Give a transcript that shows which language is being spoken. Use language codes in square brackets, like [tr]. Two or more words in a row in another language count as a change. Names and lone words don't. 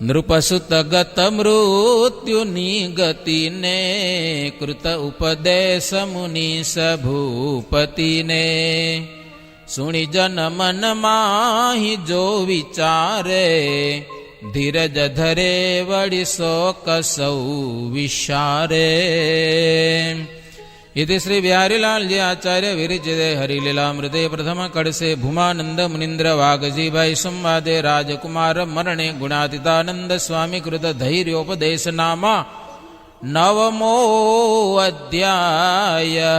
[gu] નૃપસુતગત મૃત્યુની ગતિને કૃત ઉપદેશ મુનિ સભૂપતિને સુણી જન મન માહી જો વિચારે ધીરજ ધરે વળી શોક સૌ વિશારે. [sa] इति श्री बिहारीलाल जी आचार्य विरचित हरिलीलामृते प्रथम कड़से भूमानंद मुनीन्द्र वागजी भाई संवादे राजकुमार मरणे गुणातीतानंद स्वामी कृत धैर्योपदेश नामा नवमो अध्याय.